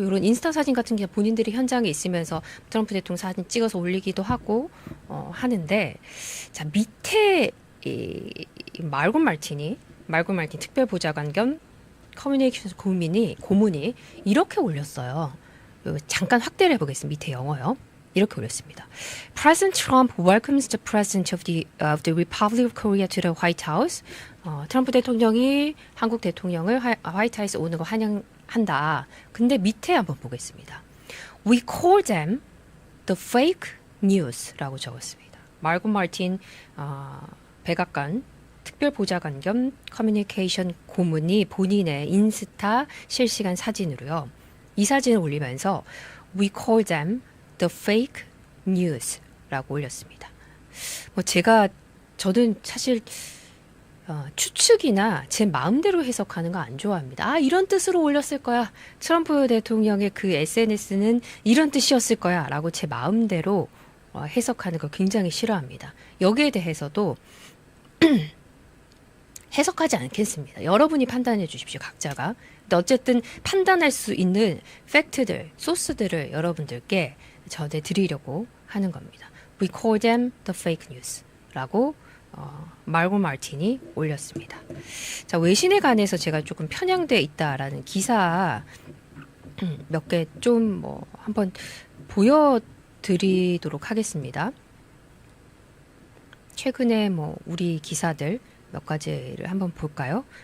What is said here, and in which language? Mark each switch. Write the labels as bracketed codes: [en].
[ko] 이런 인스타 사진 같은 게 본인들이 현장에 있으면서 트럼프 대통령 사진 찍어서 올리기도 하고 하는데, 자, 밑에 이 말고 말틴 특별보좌관 겸 커뮤니케이션 고문이 이렇게 올렸어요. 잠깐 확대를 해보겠습니다. 밑에 영어요. 이렇게 올렸습니다. [en] President Trump welcomes the President of the Republic of Korea to the White House. [ko] 트럼프 대통령이 한국 대통령을 화이트하우스 오는 거 환영한다. 근데 밑에 한번 보겠습니다. [en] We call them the fake news [ko] 라고 적었습니다. 말고 마틴 백악관 특별보좌관 겸 커뮤니케이션 고문이 본인의 인스타 실시간 사진으로요. 이 사진을 올리면서 [en] We call them the fake news [ko] 라고 올렸습니다. 저는 사실 추측이나 제 마음대로 해석하는 거 안 좋아합니다. 아, 이런 뜻으로 올렸을 거야. 트럼프 대통령의 그 SNS는 이런 뜻이었을 거야. 라고 제 마음대로 해석하는 거 굉장히 싫어합니다. 여기에 대해서도 해석하지 않겠습니다. 여러분이 판단해 주십시오. 각자가. 근데 어쨌든 판단할 수 있는 팩트들, 소스들을 여러분들께 전해드리려고 하는 겁니다. [en] We call them the fake news [ko] 라고 말고 마틴이 올렸습니다. 자, 외신에 관해서 제가 조금 편향돼 있다라는 기사 몇 개 좀 한번 보여드리도록 하겠습니다. 최근에 우리 기사들 몇 가지를 한번 볼까요?